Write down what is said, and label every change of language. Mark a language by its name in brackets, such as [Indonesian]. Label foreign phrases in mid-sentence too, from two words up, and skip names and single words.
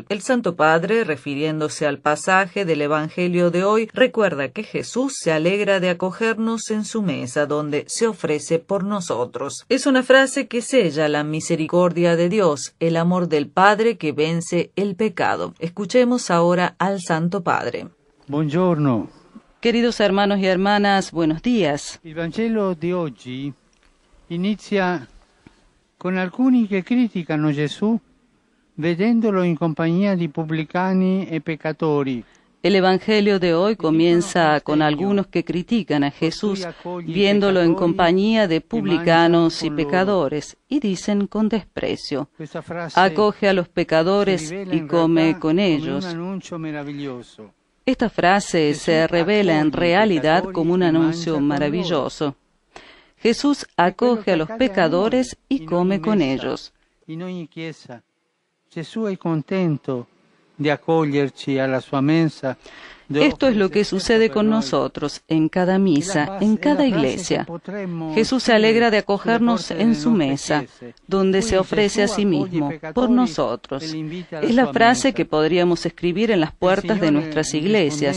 [Spanish] El Santo Padre, refiriéndose al pasaje del Evangelio de hoy, recuerda que Jesús se alegra de acogernos en su mesa, donde se ofrece por nosotros. Es una frase que sella la misericordia de Dios, el amor del Padre que vence el pecado. Escuchemos ahora al Santo Padre. [Italian] Buongiorno. [Spanish] Queridos hermanos y hermanas, buenos días. [Italian] Il Vangelo di oggi inizia con alcuni che criticano Gesù vedendolo in compagnia di pubblicani e peccatori. [Spanish] El Evangelio de hoy comienza con algunos que critican a Jesús viéndolo en compañía de publicanos y pecadores y dicen con desprecio: acoge a los pecadores y come con ellos. Esta frase se revela en realidad como un anuncio maravilloso. Jesús acoge a los pecadores y come con ellos. [Italian] Gesù è contento de acogerci a la sua mensa. [Spanish] Esto es lo que sucede con nosotros en cada misa, en cada iglesia. Jesús se alegra de acogernos en su mesa, donde se ofrece a sí mismo, por nosotros. Es la frase que podríamos escribir en las puertas de nuestras iglesias.